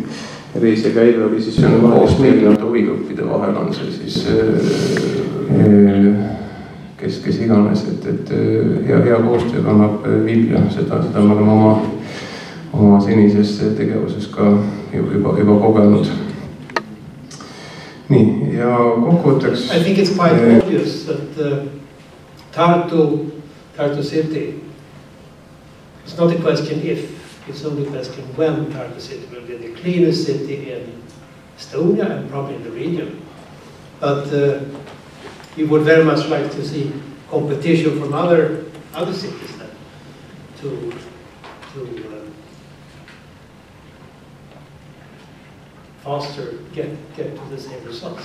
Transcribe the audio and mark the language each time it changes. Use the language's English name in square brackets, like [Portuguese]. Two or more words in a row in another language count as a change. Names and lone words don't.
[Estonian] Reise käive oli siis koos meeldivate huvigruppide vahel on see siis kes iganes, et hea koostöö kannab vilja, seda me oleme oma senises tegevuses ka juba kogenud. Nii, ja kokkuvõtteks... [English] I think it's quite obvious that Tartu City, it's not a question if, it's only a question when Tartu City will be the cleanest city in Estonia and probably in the region. But we would very much like to see competition from other cities then to faster get to the same results.